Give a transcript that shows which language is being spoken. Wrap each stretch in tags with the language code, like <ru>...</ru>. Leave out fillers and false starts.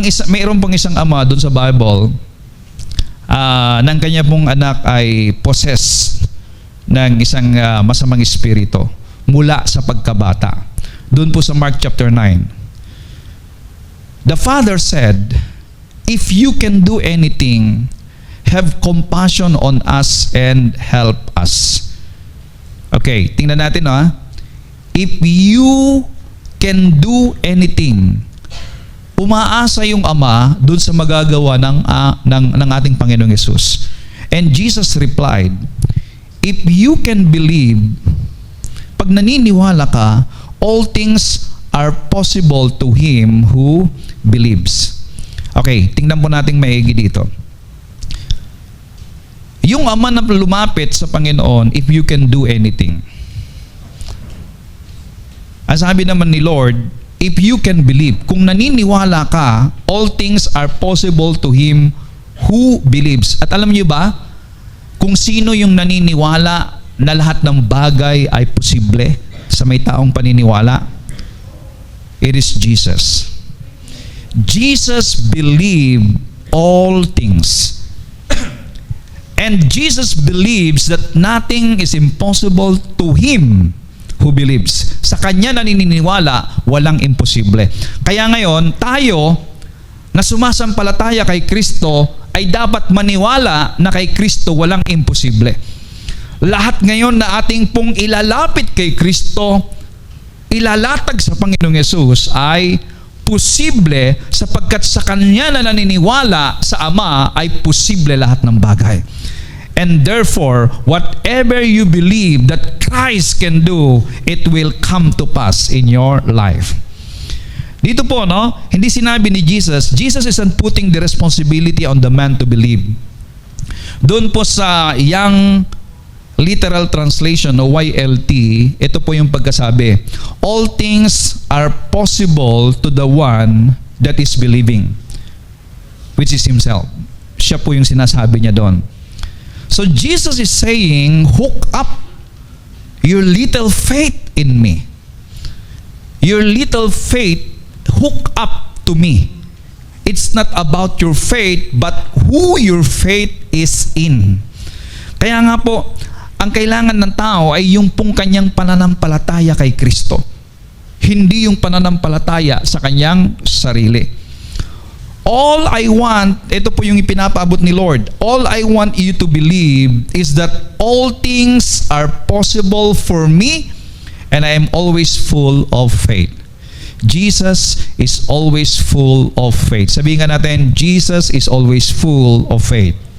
<tl>Mayroon pong isang ama doon sa Bible, ng kanya pong anak ay possessed ng isang masamang espiritu mula sa pagkabata. Doon po sa Mark chapter 9.</tl> <en>The father said, if you can do anything, have compassion on us and help us. Okay,</en> <tl>tingnan natin</tl> <en>If you can do anything,</en> <tl>umaasa yung ama doon sa magagawa ng ating Panginoong Yesus.</tl> <en>And Jesus replied, if you can believe,</en> <tl>pag naniniwala ka,</tl> <en>all things are possible to him who believes.</en> <tl>Okay, tingnan po natin maigi dito. Yung ama na lumapit sa Panginoon,</tl> <en>if you can do anything.</en> <tl>Ang sabi naman ni Lord,</tl> <en>if you can believe,</en> <tl>kung naniniwala ka,</tl> <en>all things are possible to him who believes.</en> <tl>At alam niyo ba, kung sino yung naniniwala na lahat ng bagay ay posible sa may taong paniniwala,</tl> <en>it is Jesus. Jesus believed all things. And Jesus believes that nothing is impossible to him who believes.</en> <tl>Sa kanya naniniwala, walang imposible. Kaya ngayon, tayo na sumasampalataya kay Kristo ay dapat maniwala na kay Kristo walang imposible. Lahat ngayon na ating pong ilalapit kay Kristo, ilalatag sa Panginoong Yesus ay posible sapagkat sa Kanya na naniniwala sa Ama ay posible lahat ng bagay.</tl> <en>And therefore, whatever you believe that Christ can do, it will come to pass in your life.</en> <tl>Dito po, no, hindi sinabi ni</tl> <en>Jesus isn't putting the responsibility on the man to believe.</en> <tl>Doon po sa</tl> <en>Young Literal Translation o YLT,</en> <tl>ito po yung pagkasabi,</tl> <en>all things are possible to the one that is believing, which is himself.</en> <tl>Siya po yung sinasabi niya doon.</tl> <en>So Jesus is saying, hook up your little faith in me. Your little faith, hook up to me. It's not about your faith, but who your faith is in.</en> <tl>Kaya nga po, ang kailangan ng tao ay yung pong kanyang pananampalataya kay Kristo. Hindi yung pananampalataya sa kanyang sarili.</tl> <en>All I want,</en> <tl>ito po yung ipinapaabot ni Lord,</tl> <en>all I want you to believe is that all things are possible for me and I am always full of faith. Jesus is always full of faith.</en> <tl>Sabihin nga natin,</tl> <en>Jesus is always full of faith.</en>